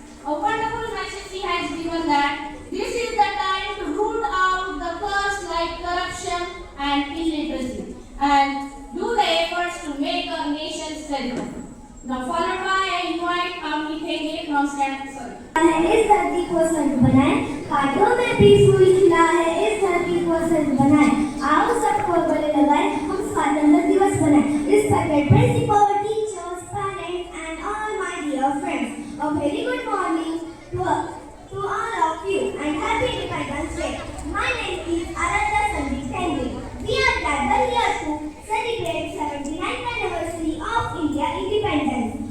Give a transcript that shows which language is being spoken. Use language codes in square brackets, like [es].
[en] A wonderful message he has given that this is the time to root out the curse like corruption and illiteracy and do the efforts to make our nation steady. Now followed by I invite Amni Thenge from Stanford. [hi] इस धरती को स्वर्ग बनाए, कांटों में भी फूल खिला है, इस धरती को स्वर्ग बनाए। आओ सबको गले लगाए, हम स्वतंत्रता दिवस बनाए। [en] Respected principal, teachers, parents and all my dear friends, a very good morning to all of you and happy Independence Day. My name is Aradhya Sandeep Thenge. We are gathered here to celebrate 79th anniversary of India independence.